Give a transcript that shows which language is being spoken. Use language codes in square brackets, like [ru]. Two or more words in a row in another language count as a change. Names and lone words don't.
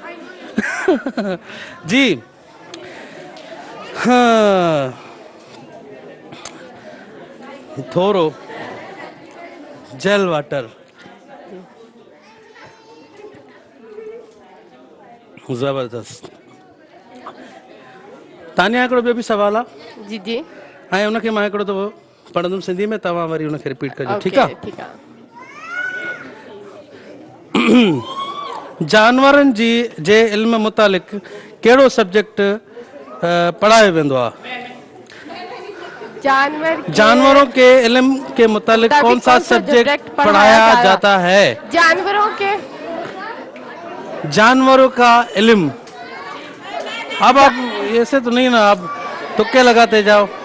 [ur] جی ہاں, [sd] थोरो [en] gel water [sd] जबरदस्त। तानिया हिकिड़ो ॿियो बि सवाल आहे जी जी। ऐं उनखे मां हिकिड़ो दफ़ो पढ़ंदुमि सिंधी में, तव्हां वरी उनखे रिपीट कजो। ठीकु आहे? [ur] ٹھیک ہے. [sd] जानवरनि जी जे इल्म मुतालिक़ कहिड़ो सब्जेक्ट पढ़ायो वेंदो आहे? [ur] جانوروں کے علم کے متعلق کون سا سبجیکٹ پڑھایا جاتا ہے? جانوروں کا علم. اب آپ ایسے تو نہیں نا، آپ تکے لگاتے جاؤ.